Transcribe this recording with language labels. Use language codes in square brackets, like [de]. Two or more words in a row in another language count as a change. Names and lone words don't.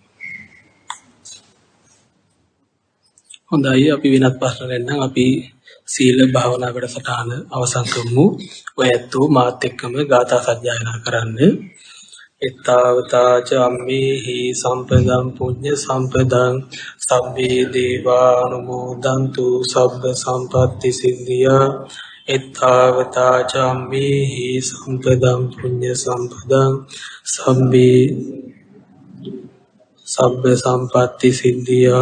[si] හොඳයි අපි වෙනත් ප්‍රශ්න නැත්නම් අපි සීල භාවනා වැඩසටහන අවසන් කරමු. ඔය ඇත්තෝ මාත් එක්කම ගාථා සජ්ජායනා කරන්න. [pi] එත්තාවතාච අම්මේහි සම්පදම් පුඤ්ඤ සම්පදං සබ්බේ දේවානුමෝදන්තු සබ්බ සම්පත්ති සිද්ධියා. එත්තාවතාච අම්මේහි සම්පදම් පුඤ්ඤ සම්පදං සබ්බ සම්පත්ති සිද්ධියා.